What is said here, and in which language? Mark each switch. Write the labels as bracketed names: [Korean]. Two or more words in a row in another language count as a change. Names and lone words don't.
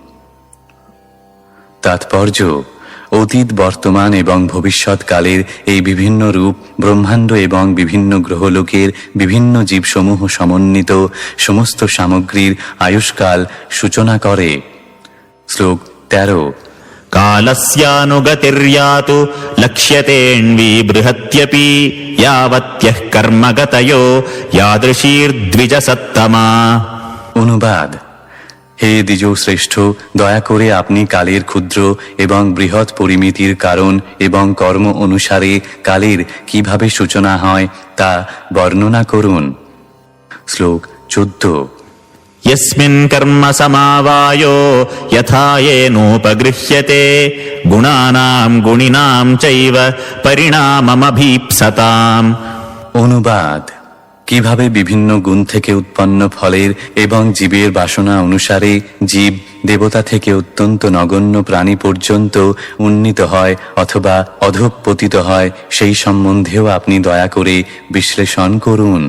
[Bangla] তাৎপর্য: অতীত, বর্তমান এবং ভবিষ্যৎ কালের এই বিভিন্ন রূপ ব্রহ্মাণ্ড এবং বিভিন্ন গ্রহলোকের বিভিন্ন জীবসমূহ সমন্বিত সমস্ত সামগ্রীর আয়ুষ্কাল সূচনা করে। শ্লোক 13। [Sanskrit] कालस्यानुगतिर्यातु लक्ष्यतेऽन्वी बृहत्यपि यावत्यः कर्मगतयो यादृशीर्द्विजसत्तमा। [Bangla] অনুবাদ: হে দ্বিজ শ্রেষ্ঠ, দয়া করে আপনি কালের ক্ষুদ্র এবং বৃহৎ পরিমিতির কারণ এবং কর্ম অনুসারে কালের কিভাবে সূচনা হয় তা বর্ণনা করুন। শ্লোক 14। [Sanskrit] यस्मिन् कर्म समावायो यथा येनोपगृह्यते गुणानां गुणिनां चैव परिणाममभीप्सताम्। [Bangla] অনুবাদ: কিভাবে বিভিন্ন গুণ থেকে উৎপন্ন ফলের এবং জীবের বাসনা অনুসারে জীব দেবতা থেকে অত্যন্ত নগণ্য প্রাণী পর্যন্ত উন্নীত হয় অথবা অধঃপতিত হয়, সেই সম্বন্ধেও আপনি দয়া করে বিশ্লেষণ করুন।